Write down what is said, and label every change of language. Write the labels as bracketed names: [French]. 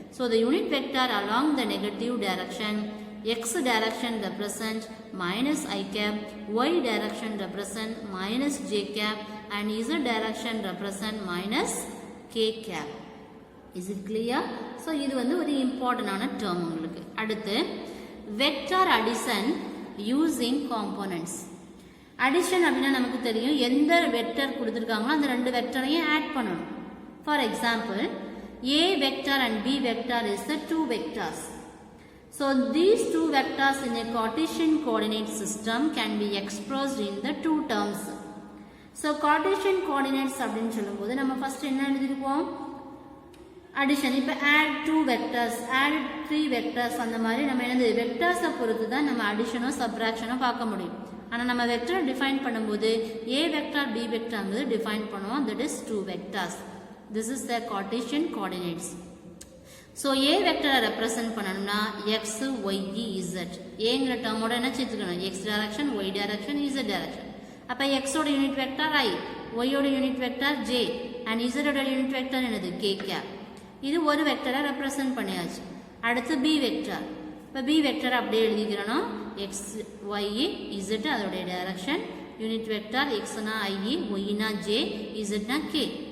[English] So the unit vector along the negative direction, x direction represent minus I cap, y direction represent minus j cap and z direction represent minus k cap. Is it clear? [Tamil] So இது வந்து ஒரு இம்பார்ட்டன்டான term உங்களுக்கு. அடுத்து vector addition using components. Addition அப்படின்னா நமக்கு தெரியும், எந்த வெக்டர் கொடுத்துருக்காங்களோ அந்த 2 வெக்டரையும் ஆட் பண்ணணும். [English] For example A vector and B vector is the 2 vectors. So these 2 vectors in a Cartesian coordinate system can be expressed in the 2 terms. [Tamil] So Cartesian coordinates அப்படினு சொல்லும்போது நம்ம ஃபர்ஸ்ட் என்ன எழுதிருப்போம், அடிஷன். இப்போ [English] add 2 vectors, add 3 vectors, [Tamil] அந்த மாதிரி நம்ம என்னது வெக்டர்ஸை பொறுத்து தான் நம்ம அடிஷனோ சப்ராக்ஷனோ பார்க்க முடியும். ஆனால் நம்ம வெக்டர் டிஃபைன் பண்ணும்போது A vector B vectorங்கிறது டிஃபைன் பண்ணுவோம், [English] that is 2 vectors. This is the Cartesian coordinates. So A vector represent பண்ணனும்னா x y z. [Tamil] Aங்கிற டேர்மோட என்ன சேர்த்துக்கணும், x direction y direction z direction. அப்ப x ஓட யூனிட் வெக்டர் i, y ஓட unit vector j and z ஓட unit vector என்னது k cap. இது ஒரு வெக்டரை ரெப்ரசன்ட் பண்ணியாச்சு. அடுத்து B வெக்டர். இப்ப B வெக்டர் அப்படியே எழுதிக்கிறோம், x y z அதோட டைரக்ஷன், யூனிட் வெக்டர் x னா i, y னா j, z னா k.